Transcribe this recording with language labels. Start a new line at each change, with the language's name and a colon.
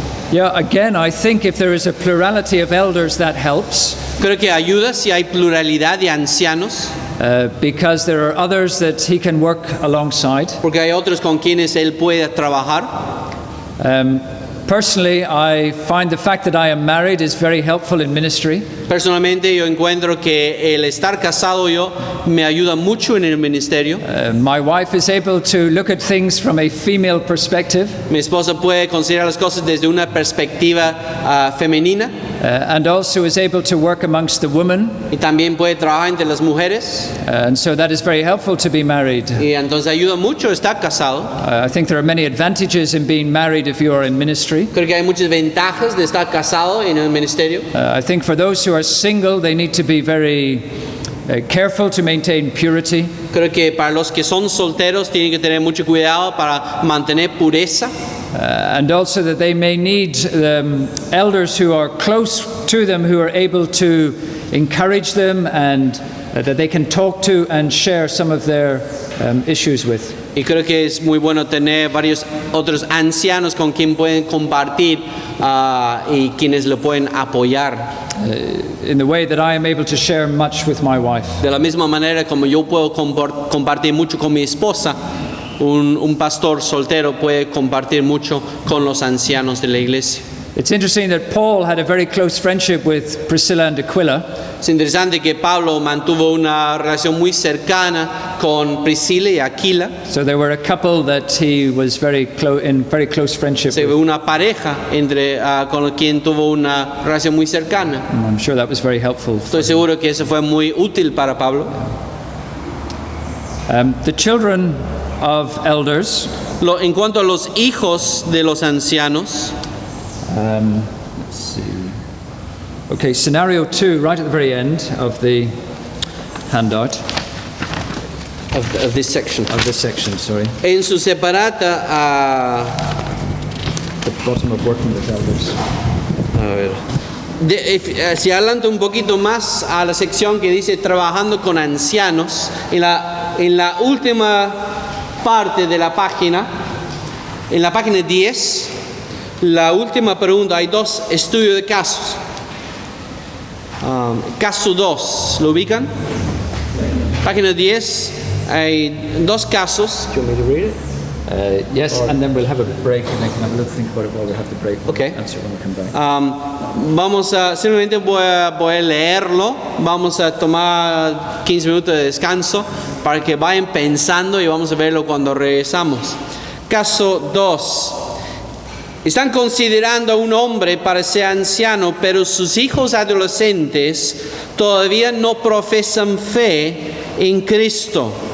English: Yeah, again, I think if there is a plurality of elders, that helps.
Spanish: Creo que ayuda si hay pluralidad de ancianos,
English: Because there are others that he can work alongside.
Spanish: porque hay otros con quienes él puede trabajar.
English: Personally, I find the fact that I am married is very helpful in ministry.
Spanish: Personalmente yo encuentro que el estar casado yo me ayuda mucho en el ministerio.
English: My wife is able to look at things from a female perspective,
Spanish: Mi esposa puede considerar las cosas desde una perspectiva femenina
English: and also is able to work amongst the women.
Spanish: y también puede trabajar entre las mujeres
English: And so that is very helpful to be married.
Spanish: y entonces ayuda mucho estar casado.
English: I think there are many advantages in being married if you are in ministry.
Spanish: Creo que hay muchas ventajas de estar casado en el ministerio.
English: I think for those who are single, they need to be very careful to maintain purity.
Spanish: Creo que para los que son solteros tienen que tener mucho cuidado para mantener pureza.
English: And also that they may need elders who are close to them, who are able to encourage them and that they can talk to and share some of their issues with.
Spanish: Y creo que es muy bueno tener varios otros ancianos con quien pueden compartir y quienes lo pueden apoyar.
English: In the way that I am able to share much with my wife.
Spanish: De la misma manera como yo puedo compartir mucho con mi esposa, un pastor soltero puede compartir mucho con los ancianos de la iglesia.
English: It's interesting that Paul had a very close friendship with Priscilla and Aquila.
Spanish: Es interesante que Pablo mantuvo una relación muy cercana con Priscila y Aquila.
English: So there were a couple that he was in very close friendship
Spanish: Se ve
English: with.
Spanish: una pareja con quien tuvo una relación muy cercana.
English: And I'm sure that was very helpful.
Spanish: Estoy seguro que eso fue muy útil para Pablo.
English: The children of elders,
Spanish: En cuanto a los hijos de los ancianos,
English: let's see. Okay, scenario 2, right at the very end of the handout, of this section. of this section, sorry.
Spanish: En su separata,
English: The bottom of working with elders.
Spanish: a ver, si adelanta un poquito más a la sección que dice trabajando con ancianos, en la última parte de la página, en la página 10, la última pregunta, hay dos estudios de casos. Caso 2, ¿lo ubican? Página 10, hay dos casos.
English: Do you want me to read it? Yes, and then we'll have a break and I can have a little think about it while we have the break. We'll Okay. answer when we come back.
Spanish: Vamos a, simplemente voy a leerlo, vamos a tomar 15 minutos de descanso para que vayan pensando y vamos a verlo cuando regresamos. Caso 2. Están considerando a un hombre para ser anciano, pero sus hijos adolescentes todavía no profesan fe en Cristo.